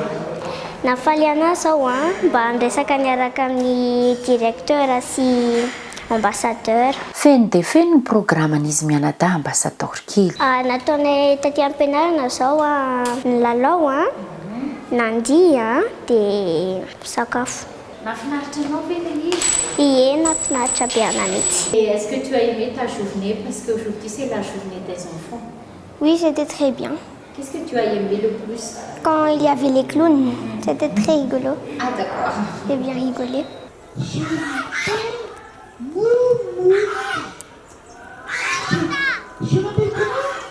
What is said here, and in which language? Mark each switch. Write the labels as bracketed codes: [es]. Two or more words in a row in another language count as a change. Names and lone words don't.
[mg] Nafaly anahy zao mba handresaka niaraka amin'ny directeur sy ambassadeur. Feno dia feno ny programan'izy mianadahy ambassadeur kely. Nataonay taty am-pianarana zao ny lalao nandia dia sakafo. nafinaritra anao ve le izy Ie, nafinaritra be anahy mihitsy. [fr] et est-ce que tu as aimé ta journée parce qu'aujourd'hui c'est la journée des enfants Oui, c'était très bien. qu'est-ce que tu as aimé le plus Quand il y avait les clowns, c'était très rigolo. ah d'accord J'ai bien rigolé. Je m'appelle comment?